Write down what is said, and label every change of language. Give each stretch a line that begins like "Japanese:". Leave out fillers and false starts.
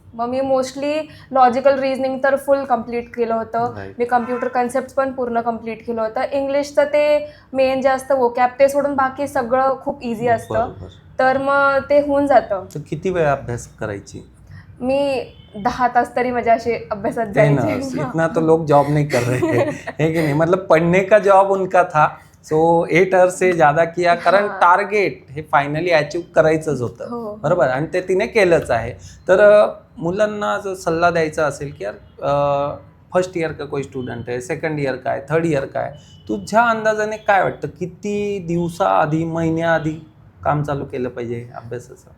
Marathi: मग मी mostly logical reasoning तर फुल complete केलं होतं.
English: Right.
Marathi: मी कम्प्युटर कन्सेप्ट पण पूर्ण कम्प्लीट केलं होतं. इंग्लिशचं ते मेन जे असतं वोकॅब ते सोडून बाकी सगळं खूप इझी असतं. बरोबर. तर मग ते होऊन जातं. तर किती वेळ अभ्यास करायची? मी 10 तास तरी माझे असे अभ्यासात ते ना, जायचे.
Hindi: इतना तो लोग जॉब नहीं कर रहे हैं, है कि नहीं? मतलब पढ़ने का जॉब उनका था, सो 8 आवर्स से ज्यादा किया, कारण हां.
Marathi: टार्गेट हे फायनली अचीव करायचंच होतं. हो. बरोबर, आणि ते तिने केलंच आहे. तर मुलांना जर सल्ला द्यायचा असेल की यार फर्स्ट ईयर का कोई स्टुडंट आहे, सेकंड ईयर का आहे, थर्ड ईयर का आहे, तुझ्या अंदाजाने काय वाटतं किती दिवसाआधी, महिन्याआधी काम चालू केलं पाहिजे अभ्यासाचं?